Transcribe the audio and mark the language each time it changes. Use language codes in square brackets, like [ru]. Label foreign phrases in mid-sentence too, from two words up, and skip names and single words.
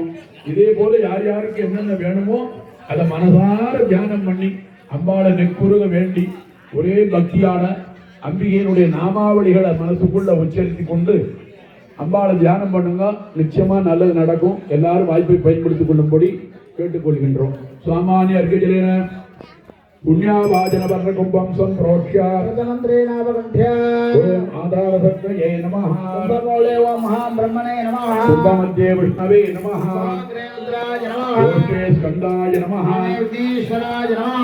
[ta] இதே போல யார் யாருக்கு என்னென்ன வேணுமோ அதை மனதார தியானம் பண்ணி அம்பாளை நெக்குருக வேண்டி ஒரே பக்தியான அம்பிகையினுடைய நாமாவளிகளை மனசுக்குள்ள உச்சரித்து கொண்டு அம்பாளை தியானம் பண்ணுங்க. நிச்சயமா நல்லது நடக்கும். எல்லாரும் வாய்ப்பை பயன்படுத்திக் கொள்ளும்படி கேட்டுக்கொள்கின்றோம். [sa] सामान्य अर्घ्यजलेन पुण्यावाचन वर्ण कुंभं संप्रोक्ष्य प्रधानमन्त्रेणावगन्ध्य ओम आधारसत्त्वये नमः कुंभमूले ओम महाब्रह्मणे नमः कुंभमध्ये विष्णवे नमः रुद्राय नमः ओष्ठे स्कन्दाय नमः ईश्वराय नमः